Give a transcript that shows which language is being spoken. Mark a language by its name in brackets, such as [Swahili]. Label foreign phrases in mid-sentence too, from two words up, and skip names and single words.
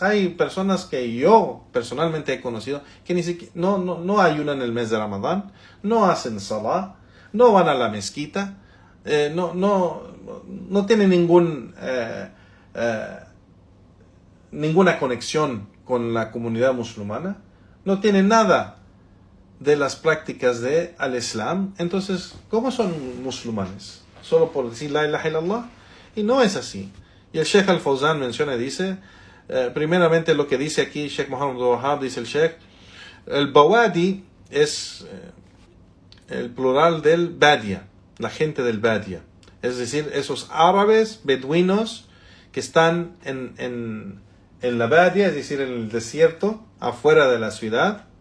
[Spanish] Hay personas que yo personalmente he conocido que ni siquiera no ayunan el mes de Ramadán, no hacen salah, no van a la mezquita, no tienen ninguna conexión con la comunidad musulmana, no tienen nada de las prácticas de [Arabic] الإسلام. [Spanish] Entonces, ¿cómo son musulmanes? Solo por decir [Arabic] لا إله إلا الله. [Spanish] Y no es así. Y el Sheikh Al-Fawzan menciona y dice, primeramente lo que dice aquí Sheikh Muhammad Abdul Wahhab, dice el Sheikh, el Bawadi es el plural del Badia, la gente del Badia. Es decir, esos árabes beduinos que están en la Badia, es decir, en el desierto, afuera de la ciudad.